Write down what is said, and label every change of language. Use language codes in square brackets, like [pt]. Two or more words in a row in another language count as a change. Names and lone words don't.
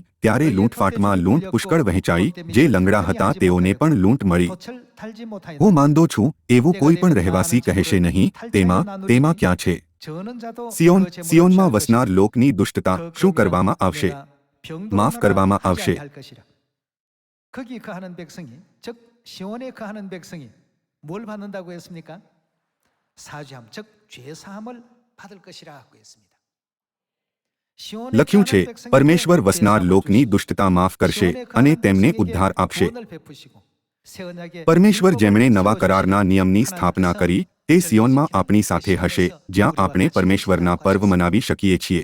[gu] ત્યારે લૂંટફાટમાં લૂંટ પુષ્કળ વહેંચાઈ. જે લંગડા હતા તેઓને પણ લૂંટ મળી. હું માંદો છું એવું કોઈ પણ રહેવાસી કહેશે નહીં. તેમાં ક્યાં છે? સિયોનમાં વસનાર લોકની દુષ્ટતા શું કરવામાં આવશે? માફ કરવામાં આવશે. [ko] 뭘 받는다고 했습니까? 사죄함, 즉 죄 사함을 받을 것이라 하고 했습니다. [gu] લખ્યું છે, પરમેશ્વર વસનાર લોકની દુષ્ટતા માફ કરશે અને તેમને ઉદ્ધાર આપશે. પરમેશ્વર જેમણે નવા કરારના નિયમની સ્થાપના કરી તે સિયોનમાં આપણી સાથે હશે, જ્યાં આપણે પરમેશ્વરના પર્વ મનાવી શકીએ છીએ.